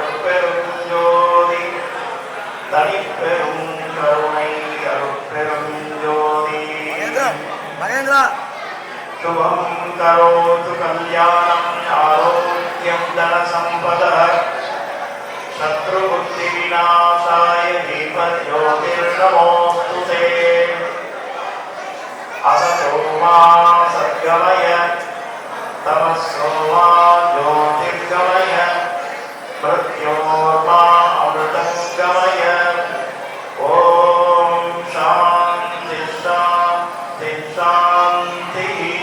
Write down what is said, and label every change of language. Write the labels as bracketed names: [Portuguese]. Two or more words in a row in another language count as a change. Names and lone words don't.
[Tamil] அருட்பெருஞ்சோதி தனிப்பெரும் கருணை அருட்பெருஞ்சோதி மகேந்திரா [Sanskrit] शुभं करोतु कल्याणम् आरोग्यं धनसम्पदः शत्रुबुद्धि विनाशाय दीपज्योतिर्नमोस्तुते असतो मा सद्गमय तमसो मा ज्योतिर्गमय मृत्योर्मा अमृतङ्गमय ॐ शान्ति शान्ति शान्तिः